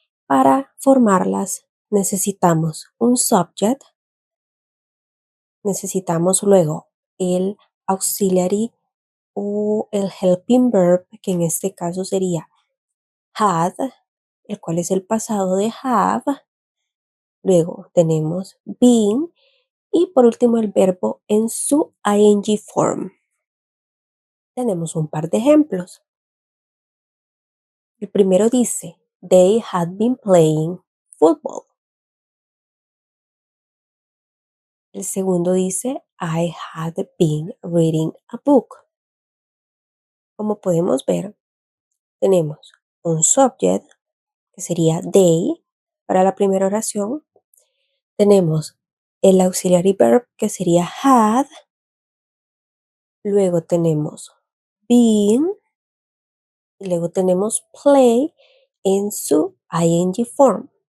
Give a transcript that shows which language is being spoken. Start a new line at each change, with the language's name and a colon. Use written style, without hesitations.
Spanish: Para formarlas necesitamos un subject, necesitamos luego el auxiliary o el helping verb, que en este caso sería had, el cual es el pasado de have. Luego tenemos been y por último el verbo en su ing form. Tenemos un par de ejemplos. El primero dice,
English: they had been playing football.
Spanish: El segundo dice,
English: I had been reading a book.
Spanish: Como podemos ver, tenemos un subject, que sería they, para la primera oración. Tenemos el auxiliary verb, que sería had. Luego tenemos been. Y luego tenemos play en su ing form.